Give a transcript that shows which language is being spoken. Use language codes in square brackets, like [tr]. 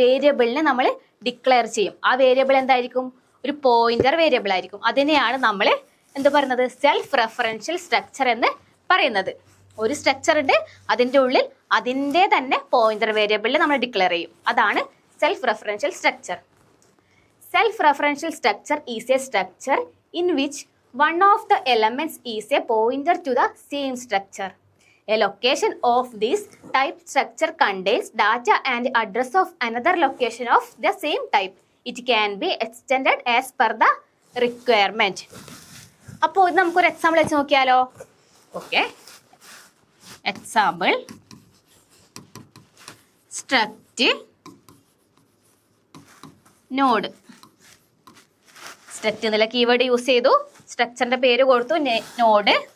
[ml] വേരിയബിളിനെ നമ്മൾ ഡിക്ലെയർ ചെയ്യും. ആ വേരിയബിൾ എന്തായിരിക്കും? ഒരു പോയിന്റർ വേരിയബിൾ ആയിരിക്കും. അതിനെയാണ് നമ്മൾ എന്ത് പറയുന്നത്? സെൽഫ് റെഫറൻഷ്യൽ സ്ട്രക്ചർ എന്ന് പറയുന്നത്. ഒരു സ്ട്രക്ചർ ഉണ്ട്, അതിൻ്റെ ഉള്ളിൽ അതിൻ്റെ തന്നെ പോയിന്റർ വേരിയബിളിനെ നമ്മൾ ഡിക്ലെയർ ചെയ്യും. അതാണ് self referential structure. [en] Self referential structure is a structure in which one of the elements is a pointer to the same structure. A location of this type structure contains data and address of another location of the same type. It can be extended as per the requirement. [ml] അപ്പോൾ ഇത് നമുക്കൊരു example വെച്ച് നോക്കിയാലോ? [en] Okay, example struct node. [ml] Struct എന്നുള്ള keyword use ചെയ്തു, സ്ട്രക്ചറിന്റെ പേര് കൊടുത്തു node.